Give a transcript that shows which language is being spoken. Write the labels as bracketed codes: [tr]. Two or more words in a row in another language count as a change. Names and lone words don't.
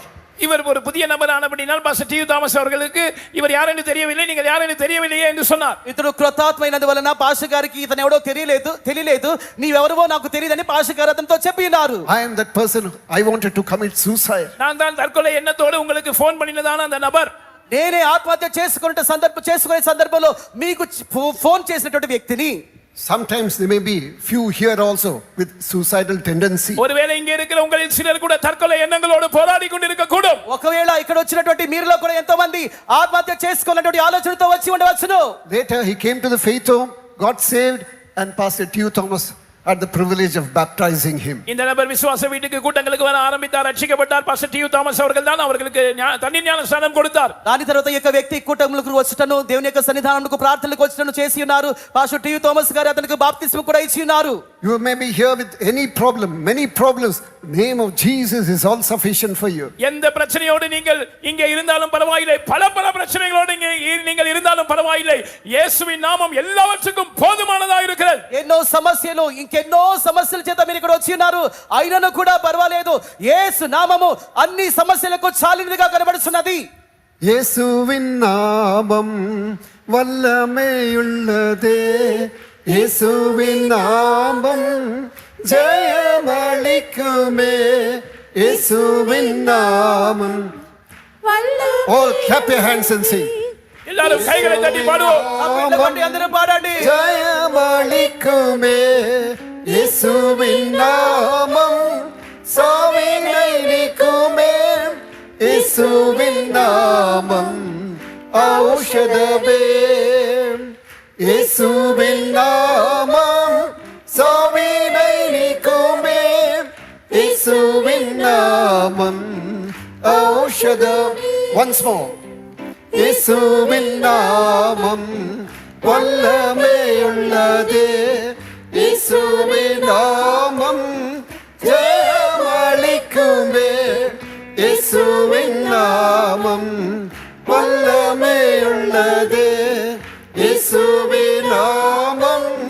[ta] இவர் ஒரு புதிய நபர் ஆனபடினால் பாஸ்டர் டி. தாமஸ் அவர்களுக்கு இவர் யார் என்று தெரியவில்லை. நீங்கள் யார் என்று தெரியவில்லையே என்று சொன்னார். [te] ఇతడు కృతాత్మైనందువలన పాస్టర్ గారికి ఇతను ఎవడో తెలియలేదు నీవెవరో నాకు తెలియదని పాస్టర్ గారు అతనితో చెప్పి ఉన్నారు. [en] I am that person. I wanted to commit suicide. [ta] நான் தான் தற்கொலை எண்ணத்தோடு உங்களுக்கு ஃபோன் பண்ணினதான அந்த நபர். [te] నేనే ఆత్మహత్య చేసుకునే సందర్భంలో మీకు ఫోన్ చేసినటువంటి వ్యక్తిని. [en] Sometimes there may be few here also with suicidal tendency. [ta] ஒருவேளை இங்கே இருக்கிற உங்களில் சிலர் கூட தற்கொலை எண்ணங்களோடு போராடி கொண்டிருக்க கூடும். [te] ఒకవేళ ఇక్కడ వచ్చినటువంటి మీరులో కూడా ఎంతో మంది ఆత్మహత్య చేసుకోవాలనేటువంటి ఆలోచనతో వచ్చి ఉండవచ్చును. [en] Later he came to the faith home, got saved, and Pastor T. Thomas had the privilege of baptizing him. [ta] இந்த நபர் விசுவாச வீட்டுக்கு கூட்டங்களுக்கு வர ஆரம்பித்தார். ரட்சிக்கப்பட்டார். பாஸ்டர் டி. தாமஸ் அவர்கள் தான் அவர்களுக்கு தண்ணீர் ஞானஸ்நானம் கொடுத்தார். [te] దాని తర్వాత ఈ వ్యక్తి కూటములకు వచ్చటను దేవుని యొక్క సన్నిధానముకు ప్రార్థనలకు వచ్చటను చేసి ఉన్నారు. పాస్టర్ టి. థామస్ గారు అతనికి బాప్తిస్మం కూడా ఇచ్చి ఉన్నారు. [en] You may be here with any problem, many problems. Name of Jesus is all sufficient for you. [ta] எந்த பிரச்சனையோடு நீங்கள் இங்கே இருந்தாலும் பரவாயில்லை. பல பிரச்சனைகளோடு நீங்கள் இருந்தாலும் பரவாயில்லை, இயேசுவின் நாமம் எல்லாவற்றுக்கும் போதுமானதாக இருக்கிறது. [te] ఎన్నో సమస్యలు ఇంకెన్నో సమస్యల చేత మీరు ఇక్కడ వచ్చి ఉన్నారు, అయినను కూడా పర్వాలేదు, యేసు నామము అన్ని సమస్యలకు చాలినదిగా కనబడుతున్నది. [ta] இயேசுவின் நாமம் வல்லமையுள்ளதே, இயேசுவின் நாமம் ஜெயமளிக்குமே, இயேசுவின் நாமம். [en] All clap your hands and sing. [ta] எல்லாரும் கைகளை தட்டி பாடுவோம். [te] అందరూ పాడండి. [ta] ஜெயமளிக்குமே, இயேசுவின் நாமம் சாவினை நீக்குமே, இயேசுவின் நாமம் ஔஷதமே, இயேசுவின் நாமம் சாவினை நீக்குமே, இயேசுவின் நாமம் ஔஷதம். [en] Once more. [ta] இயேசுவின் நாமம் வல்லமையுள்ளதே, இயேசுவின் நாமம் ஜெயமளிக்குமே, இயேசுவின் நாமம் வல்லமையுள்ளதே, இயேசுவின் நாமம்